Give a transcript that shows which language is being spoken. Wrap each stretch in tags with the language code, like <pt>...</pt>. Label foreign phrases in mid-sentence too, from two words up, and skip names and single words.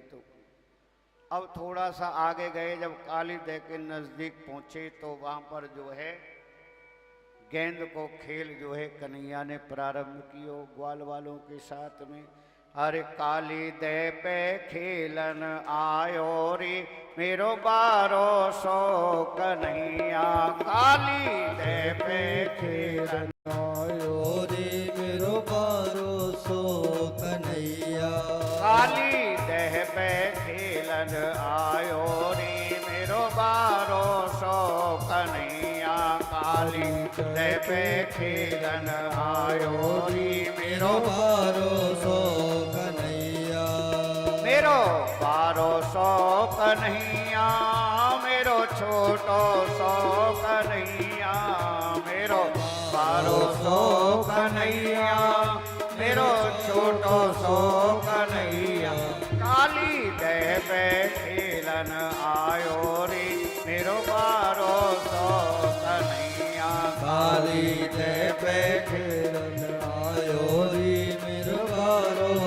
<hi>तो अब थोड़ा सा आगे गए, जब काली देव के नजदीक पहुंचे तो वहां पर जो है गेंद को खेल जो है कन्हैया ने प्रारंभ किया ग्वाल वालों के साथ में।</hi> <bra>अरे काली दे पे खेलन आयो रे मेरो 1200 कन्हैया। काली दे पे खेलन आयो रे मेरो 1200 कन्हैया। काली दे पे खेलन आयो रे मेरो 1200 कन्हैया। काली दे पे खेलन आयो रे मेरो 1200 कन्हैया। मेरो 1200 कन्हैया, मेरो छोटो सो कन्हैया। मेरो 1200 कन्हैया, मेरो छोटो सो कन्हैया। काली दे पे खेलन आयो रे मेरो 1200 कन्हैया। काली दे पे खेलन आयो रे मेरो 1200</bra>